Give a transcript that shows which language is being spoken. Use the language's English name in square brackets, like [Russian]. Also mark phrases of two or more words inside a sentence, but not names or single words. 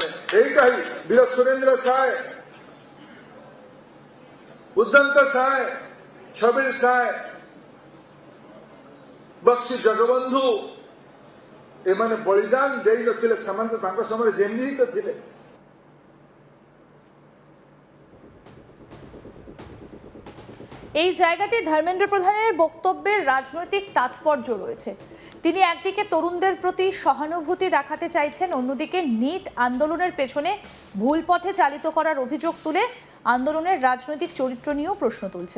[Odia] ଏଇଟା ହିଁ ବୀର ସୁରେନ୍ଦ୍ର ସାଏ, ଉଦ୍ଦନ୍ତ ସାଏ, ଛବିଳ ସାଏ, ବକ୍ସି ଜଗବନ୍ଧୁ ଏମାନେ ବଳିଦାନ ଦେଇ ନଥିଲେ। ସେମାନେ ତାଙ୍କ ସମୟରେ ଜେଏନଜି ତ ଥିଲେ। [Bangla] এই জায়গাতে ধর্মেন্দ্র প্রধানের বক্তব্যের রাজনৈতিক তাৎপর্য রয়েছে। তিনি একদিকে তরুণদের প্রতি সহানুভূতি দেখাতে চাইছেন, অন্যদিকে নিট আন্দোলনের পেছনে ভুল পথে চালিত করার অভিযোগ তুলে আন্দোলনের রাজনৈতিক চরিত্র নিয়েও প্রশ্ন তুলছেন।